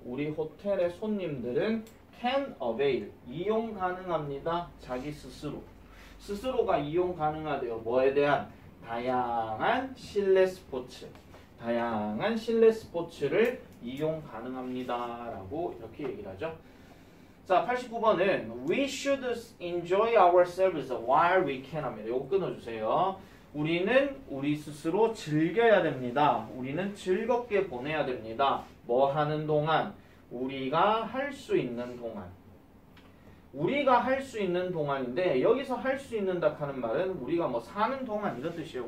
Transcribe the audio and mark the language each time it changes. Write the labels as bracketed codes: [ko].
[ko] 우리 호텔의 손님들은 can avail, 이용 가능합니다. 자기 스스로. 스스로가 이용 가능하대요. 뭐에 대한? 다양한 실내 스포츠. 다양한 실내 스포츠를 이용 가능합니다. 라고 이렇게 얘기를 하죠. 자, 89번은 [en] We should enjoy ourselves while we can [ko] 합니다. 요거 끊어주세요. 우리는 우리 스스로 즐겨야 됩니다. 우리는 즐겁게 보내야 됩니다. 뭐 하는 동안? 우리가 할 수 있는 동안. 우리가 할 수 있는 동안인데 여기서 할 수 있는다 하는 말은 우리가 뭐 사는 동안 이런 뜻이에요.